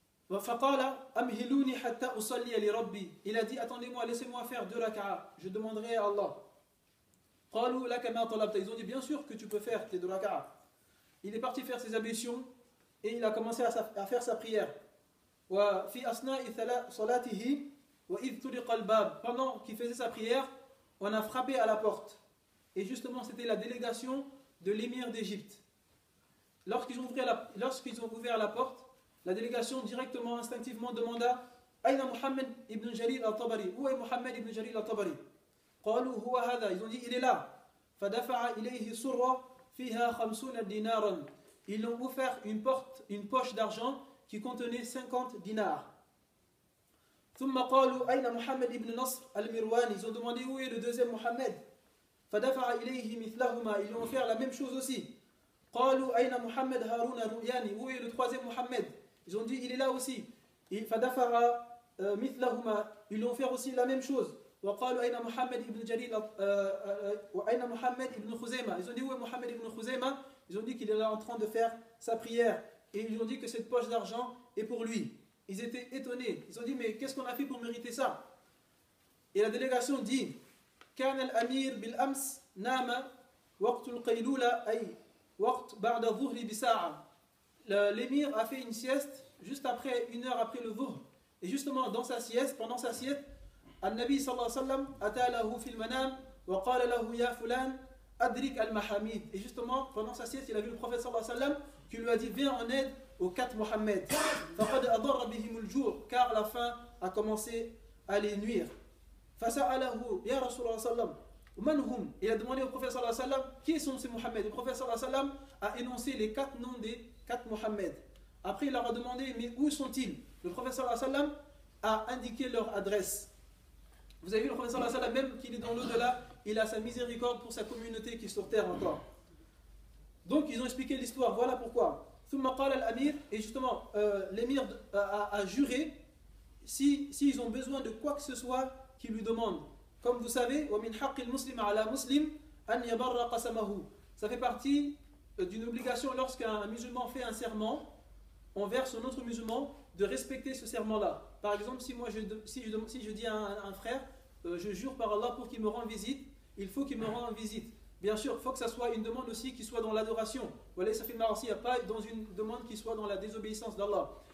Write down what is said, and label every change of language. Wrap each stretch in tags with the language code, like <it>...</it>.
<fr>Il a dit, attendez-moi, laissez-moi faire 2 raka'a, je demanderai à Allah.</fr> <ar>قالوا لك ما طلبت.</ar> <fr>Ils ont dit bien sûr que tu peux faire tes 2 rak'ah. Il est parti faire ses ablutions et il a commencé à faire sa prière.</fr> <ar>وفي أثناء صلاته وإذ طرق الباب.</ar> <fr>Pendant qu'il faisait sa prière, on a frappé à la porte. Et justement, c'était la délégation de l'émir d'Égypte. Lorsqu'ils ont ouvert la porte, la délégation directement, instinctivement demanda Aïna Muhammad ibn Jarir al-Tabari. Où est Muhammad ibn Jarir al-Tabari?</fr> <ar>قالوا هو هذا.</ar> <fr>Ils ont dit il est là.</fr> <ar>فدفع إليه سرة فيها 50 دينارا.</ar> <fr>Ils lui ont offert une poche d'argent qui contenait 50 dinars.</fr> <ar>ثم قالوا أين محمد ibn Nasr al-Mirwani.</ar> <fr>Ils ont demandé où est le deuxième Mohammed.</fr> <ar>فدفع إليه مثلهما.</ar> <fr>Ils lui ont offert la même chose aussi.</fr> <ar>قالوا أين محمد هارون الرؤياني.</ar> <fr>Où est le troisième Mohammed? Ils ont dit il est là aussi.</fr> <ar>فدفع مثلهما.</ar> <fr>Ils lui ont offert aussi la même chose.</fr> <ar>وقالوا أين محمد ibn Jarir وأين محمد ibn Khuzaima.</ar> <fr>Ils ont dit où est Mohammed ibn Khuzaima? Ils ont dit qu'il est là en train de faire sa prière. Et ils ont dit que cette poche d'argent est pour lui. Ils étaient étonnés. Ils ont dit mais qu'est-ce qu'on a fait pour mériter ça? Et la délégation dit</fr> <ar>كان الأمير بالأمس نام وقت القيلولة أي وقت بعد الظهر بساعة.</ar> <fr>L'émir a fait une sieste juste après, 1 heure après le dhuhr. Et justement dans sa sieste,</fr> <ar>pendant sa sieste, النبي صلى الله عليه وسلم أتى له في المنام وقال له يا فلان أدرك المحاميد.</ar> <fr>Et justement pendant sa sieste, il a vu le prophète صلى الله عليه وسلم qui lui a dit viens en aide aux 4 Mohammed.</fr> <ar>فقد أضر بهم الجوع.</ar> <fr>Car la faim a commencé à les nuire.</fr> <ar>فسأله يا رسول الله صلى الله عليه وسلم ومن هم.</ar> <fr>Il a demandé au prophète صلى الله عليه وسلم qui sont ces Mohammed. Le prophète صلى الله عليه وسلم a énoncé les 4 noms des 4 Mohammed. Après il leur a demandé mais où sont-ils? Le prophète صلى الله عليه وسلم a indiqué leur adresse. Vous avez vu le prophète sallallahu alayhi wa sallam, même qu'il est dans l'au-delà, il a sa miséricorde pour sa communauté qui est sur terre encore. Donc ils ont expliqué l'histoire, voilà pourquoi.</fr> <ar>ثم قال الأمير.</ar> <fr>Et justement, l'émir a juré, s'ils ont besoin de quoi que ce soit, qu'ils lui demandent. Comme vous savez,</fr> <ar>وَمِنْ حَقِّ الْمُسْلِمَ عَلَى مُسْلِمٍ أَنْ يَبَرَّ قَسَمَهُ.</ar> <fr>Ça fait partie d'une obligation lorsqu'un musulman fait un serment envers son autre musulman de respecter ce serment-là. Par exemple, si je dis à un frère, je jure par Allah pour qu'il me rende visite, il faut qu'il me rende visite. Bien sûr, il faut que ça soit une demande aussi qui soit dans l'adoration. Voilà, ça fait marrer aussi, il n'y a pas dans une demande qui soit dans la désobéissance d'Allah.</fr>